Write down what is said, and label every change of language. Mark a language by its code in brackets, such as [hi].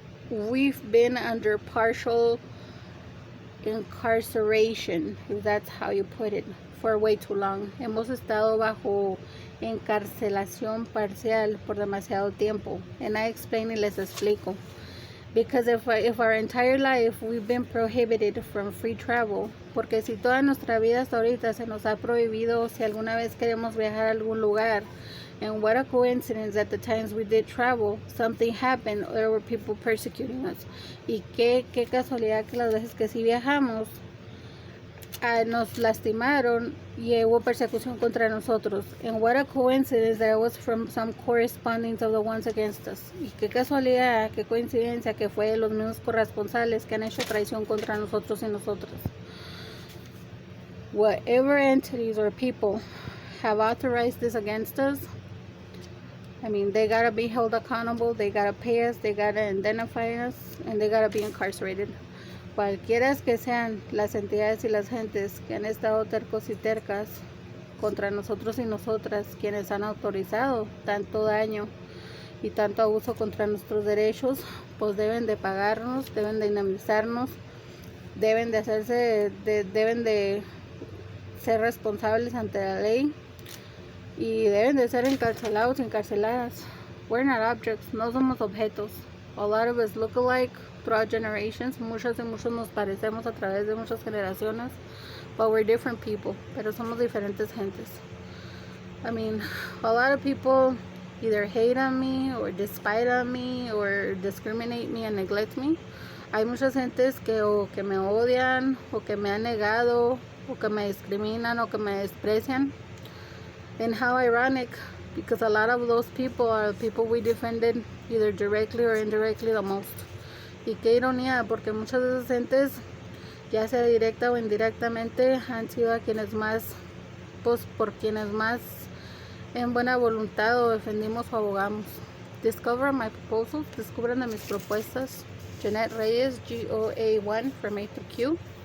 [en] We've been under partial incarceration, if that's how you put it, for way too long. [es] Hemos estado bajo encarcelación parcial por demasiado tiempo. [en] And I explain [es] y les explico. [en] Because if our entire life we've been prohibited from free travel, [es] porque si toda nuestra vida hasta ahorita se nos ha prohibido si alguna vez queremos viajar a algún lugar, [en] and what a coincidence that the times we did travel, something happened, there were people persecuting us. [es] Y qué casualidad que las veces que sí viajamos, nos lastimaron y hubo persecución contra nosotros. [en] And what a coincidence that it was from some correspondings of the ones against us. [es] Y qué casualidad, qué coincidencia que fue los mismos corresponsales que han hecho traición contra nosotros y nosotras. [en] Whatever entities or people have authorized this against us, I mean, they gotta be held accountable, they gotta pay us, they gotta identify us, and they gotta be incarcerated. [es] Cualquiera que sean las entidades y las gentes que han estado tercos y tercas contra nosotros y nosotras, quienes han autorizado tanto daño y tanto abuso contra nuestros derechos, pues deben de pagarnos, deben de indemnizarnos, deben de ser responsables ante la ley y deben de ser encarcelados y encarceladas. [en] We're not objects, [es] no somos objetos. [en] A lot of us look alike throughout generations. [es] Muchos nos parecemos a través de muchas generaciones, [en] but we're different people. [es] Pero somos diferentes gentes. [en] I mean, a lot of people either hate on me or despise on me or discriminate me and neglect me. [es] Hay muchas gentes que o que me odian o que me han negado o que me discriminan o que me desprecian. [en] And how ironic, because a lot of those people are the people we defended either directly or indirectly the most. [es] Y qué ironía, porque muchas de esas gentes, ya sea directa o indirectamente, han sido a quienes más, pues por quienes más en buena voluntad o defendimos o abogamos. [en] Discover my proposals, [es] descubran de mis propuestas. [en] Janet Reyes, GOA1 from A to Q.